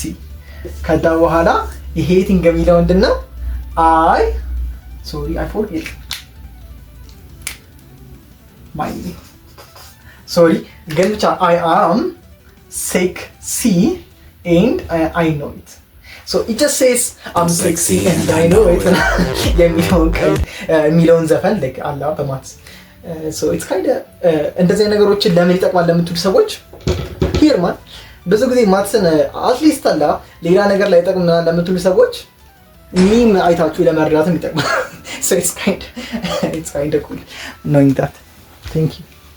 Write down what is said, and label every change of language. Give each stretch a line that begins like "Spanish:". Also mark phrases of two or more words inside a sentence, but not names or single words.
Amharic: ከዛ በኋላ ይሄ ቲንግ የሚለው ምንድነው?
English: I forget
Amharic: ግን ብቻ
English: I am sec c and I know it. So it just says I'm sexy and I know it.
Amharic: የሚለውን ዘፈን like አላ በማትስ
English: so it's kind of
Amharic: እንደዚህ ነገሮችን ለምን ይጠቅማል ለምትሉ ሰዎች
English: here man
Amharic: ብዙ ጊዜ ማትስን አትሊስት አላ ሌላ ነገር ላይ ይጠቅምናል ለምትሉ ሰዎች ሚም አይታችሁ ለመረዳትም ይጠቅማል.
English: So it's kind of cool knowing that. Thank you.